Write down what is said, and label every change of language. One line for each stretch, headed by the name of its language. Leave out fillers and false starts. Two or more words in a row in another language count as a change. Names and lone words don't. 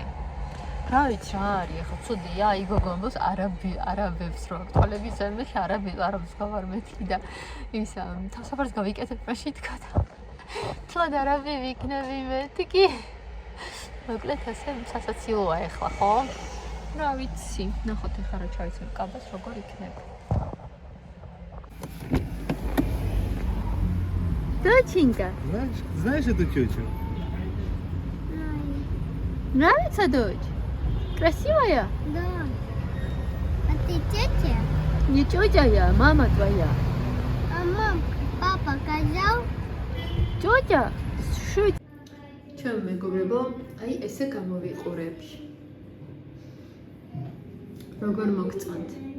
Georgian: რა ვიცი რა არის, ეხლა ცუდია, აი გოგო ამბობს არაბებს რო აქვს ტელევიზორში, არაბებს გავარ მეთქი და ის თავსაფარს გავიკეთებ მაშინ თქვა და თლად არაბი ვიქნები მეთქი. მოკლედ ასე სასაცილოა ეხლა, ხო? რა ვიცი, ნახოთ ეხლა რა ჩავიცმევ კაბას როგორ იქნება.
Russian: Доченька. Знаешь эту тетю? Нравится дочь? Красивая? Да. А ты тетя? Не тетя я, мама твоя. А мам, папа сказал? Тетя? Шут. Чем
Georgian: მეგობრებო, აი ესე გამოვიყურებ. როგორ მოგწონთ?